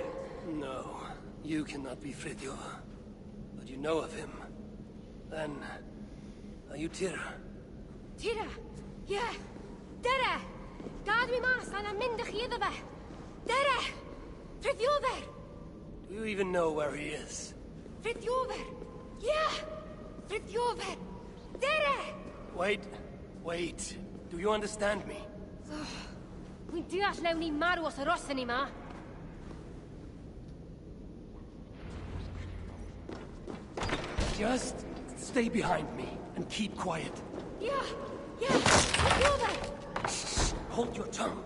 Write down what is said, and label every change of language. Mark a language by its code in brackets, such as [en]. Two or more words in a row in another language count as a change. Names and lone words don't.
[en] No, you cannot be Frithjof. But you know of him. Then, are you Tira? Tira? Yeah. Tira! [cy] Gad mi mas an am mynd iddo fe. [en] Tira! Frithjof! Do you even know where he is? Frithjof! Yeah! Frithjof! Tira! Wait. Do you understand me? [cy] Wy'n deall newn ni marw os yr osen ni ma. [en] Just stay behind me and keep quiet. Yeah! Frithjof! Shh, hold your tongue.